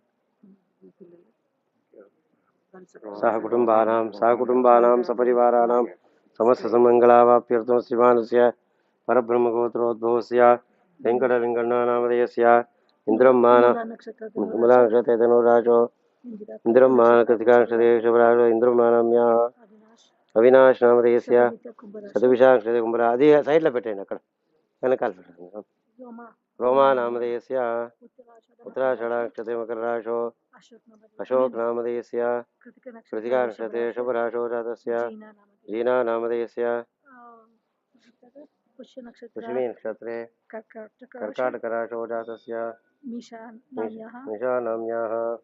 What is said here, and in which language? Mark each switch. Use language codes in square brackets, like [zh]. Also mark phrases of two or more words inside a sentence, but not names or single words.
[sa] सहकुटुम्बानां सपरिवाराणां समस्त समंगलावाप्यर्थं श्रीमानस्य परब्रह्मगोत्रोद्भवस्य वेंकटलिंगण्णानामधेयस्य इंद्रम्मान मूलानक्षत्रे धनुराजो इंद्रम्मान कृतिकानक्षत्रे शुभराजो इंद्रम्मानाम्याः अविनाश नामधेयस्य शतभिषानक्षत्रे कुंभरा [te] అది సైడ్లో పెట్టండి, అక్కడ వెనకాల పెట్టండి. [sa] रोमा नामधेयस्य उत्तराषाढ़ा नक्षत्रे मकरराशो अशोक नामधेयस्य कृतिका नक्षत्रे शुभराशो जातस्य जीना नामधेयस्य पुष्यमी नक्षत्रे कर्काटकराशो जातस्य निशा नाम्याः